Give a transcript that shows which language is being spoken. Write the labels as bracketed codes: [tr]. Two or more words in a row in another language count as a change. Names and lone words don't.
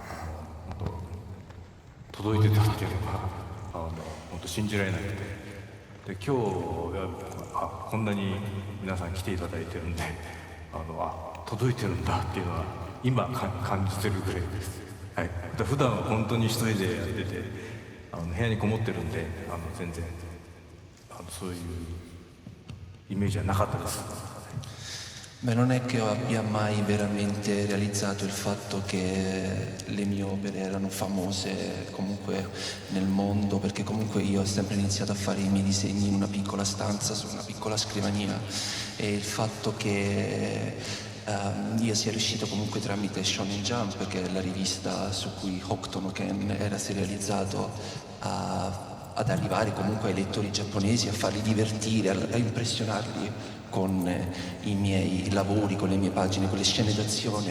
[ja] 届いてたっていうのが本当信じられなくて、で今日こんなに皆さん来ていただいてるんで届いてるんだっていうのは今感じてるぐらいです。はい、普段は本当に一人でやってて部屋にこもってるんで全然そういうイメージはなかったです。 [it] Beh, non è che io abbia mai veramente realizzato il fatto che le mie opere erano famose comunque nel mondo, perché comunque io ho sempre iniziato a fare i miei disegni in una piccola stanza, su una piccola scrivania, e il fatto che io sia riuscito comunque tramite Shonen Jump, che è la rivista su cui Hokuto no Ken era serializzato, ad arrivare comunque ai lettori giapponesi, a farli divertire, a impressionarli con i miei lavori, con le mie pagine, con le scene d'azione.